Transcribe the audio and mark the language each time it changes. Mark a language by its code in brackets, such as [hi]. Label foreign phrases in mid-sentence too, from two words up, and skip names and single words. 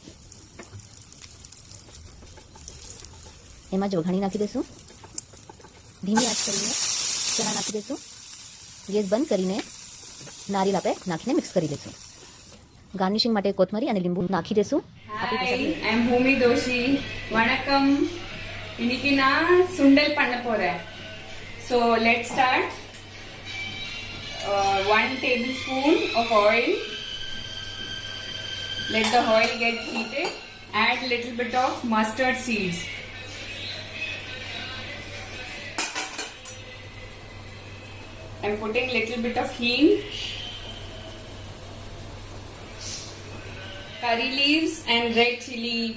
[gu] એમાં જ વઘાણી નાખી દઈશું. ધીમી આંચ કરીને ચણા નાખી દઈશું. ગેસ બંધ કરીને નારિયેળ આપણે નાખીને મિક્સ કરી દઈશું. ગાર્નિશિંગ માટે કોથમરી અને લીંબુ નાખી દઈશું. [en] Hi, I'm Bhumi Doshi. [ta] Vanakkam. இன்னைக்கு நான் சுண்டல் பண்ண போறேன். [en] So let's start. 1 tablespoon of oil. Let the oil get heated. Add little bit of mustard seeds. I'm putting little bit of hing, curry leaves and red chili.